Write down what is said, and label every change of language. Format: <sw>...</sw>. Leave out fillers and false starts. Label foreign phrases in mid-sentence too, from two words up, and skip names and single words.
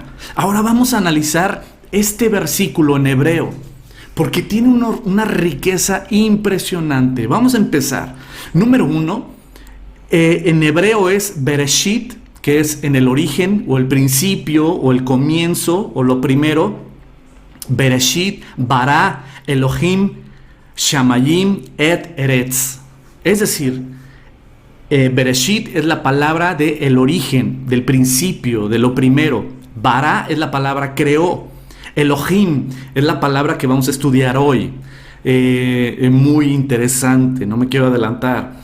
<es>Ahora vamos a analizar este versículo en hebreo, porque tiene una riqueza impresionante. Vamos a empezar. Número 1, en hebreo es Bereshit, que es en el origen, o el principio, o el comienzo, o lo primero.</es> <he>בראשית, ברא, אלהים, שמים, את ארץ.</he> <es>Es decir, Bereshit es la palabra de el origen, del principio, de lo primero. Bara es la palabra creó. Elohim es la palabra que vamos a estudiar hoy. Muy interesante, no me quiero adelantar.</es>